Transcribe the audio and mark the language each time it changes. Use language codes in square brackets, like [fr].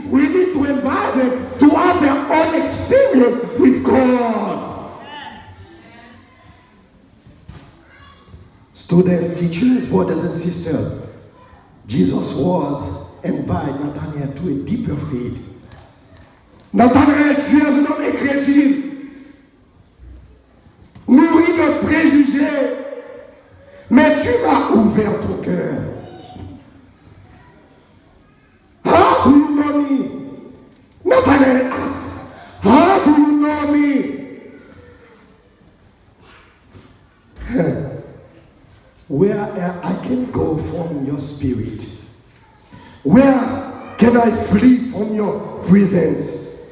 [en] We need to invite them to have their own experience with God. Students, teachers, brothers and sisters, Jesus was inviting Nathanael to a deeper faith. [fr] Nathanael, tu es un homme incrédule, nourri de préjugés, mais tu m'as ouvert ton cœur. [en] How do you know me? Nathanael asked, how do you know me? Where I can go from your spirit? Where can I flee from your presence?